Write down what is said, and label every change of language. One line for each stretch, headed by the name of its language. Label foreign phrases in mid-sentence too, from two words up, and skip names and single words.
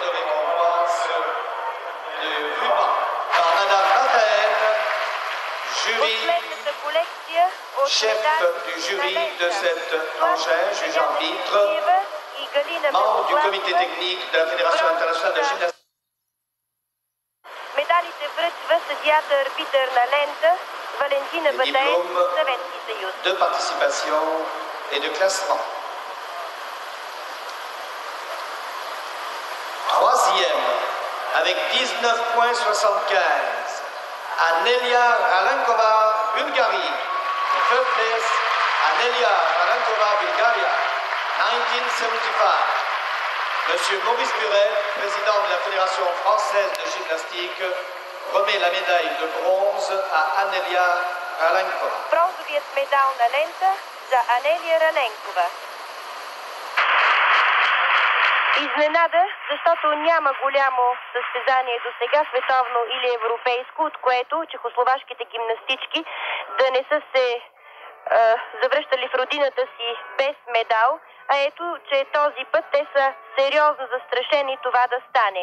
Bulgarian: Последната колекция от
French: chef du jury de cette enchère, juge-arbitre, membre du comité technique de la Fédération internationale de gymnastique.
Bulgarian: Медалите връчва съдията арбитър на лента Валентина Батаев, Съветски съюз.
French: De participation et de classement. Troisième, avec 19,75, Anelia Ralenkova, Bulgarie.
English: The third place, Anelia Ralenkova, Bulgaria, 1975.
French: Monsieur Maurice Buret, président de la Fédération française de gymnastique, remet la médaille de bronze à Anelia Ralenkova.
Bulgarian: Бронзовият медал на лента за Анелия Раленкова. Изненада, защото няма голямо състезание до сега, световно или европейско, от което чехословашките гимнастички да не са се завръщали в родината си без медал, а ето, че този път те са сериозно застрашени това да стане.